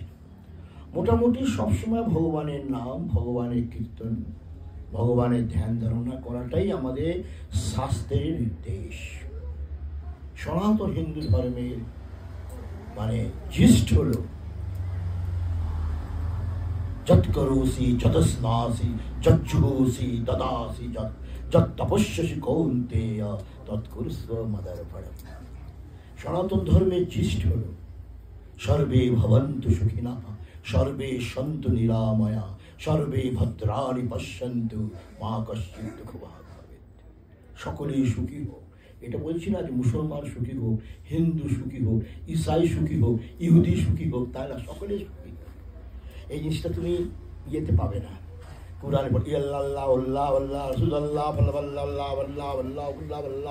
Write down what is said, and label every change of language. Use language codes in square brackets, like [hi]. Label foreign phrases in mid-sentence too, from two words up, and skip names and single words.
[bn] মোটামুটি সবসময় ভগবানের নাম, ভগবানের কীর্তন, ভগবানের ধ্যান ধারণা করাটাই আমাদের শাস্ত্রের নির্দেশ। সনাতন হিন্দু ধর্মের মানে জিষ্ট হলো [sa] যৎ করোসি যতস্নাসি যজ্জুহোসি দদাসি যৎ তপস্যসি কৌন্তেয় তৎকুরুষ্ব মদর্পণম। [bn] সনাতন ধর্মের জিষ্ট হলো [sa] সর্বে ভবন্তু সুখিনঃ, সর্বে সন্তু নিরাময়া, সর্বে ভদ্রাণি পশ্যন্তু, মা কশ্চিৎ দুঃখভাগ্ ভবেৎ। [bn] সকলেই সুখী হোক। এটা বলছি না যে মুসলমান সুখী হোক, হিন্দু সুখী হোক, ইসাই সুখী হোক, ইহুদি সুখী হোক, তাই না, সকলেই সুখী হোক। এই জিনিসটা তুমি ইয়েতে পাবে না। কুরআনে পড়ি আল্লাহ আল্লাহ আল্লাহ আল্লাহ রাসূলুল্লাহ আল্লাহ আল্লাহ আল্লাহ আল্লাহ আল্লাহ আল্লাহ।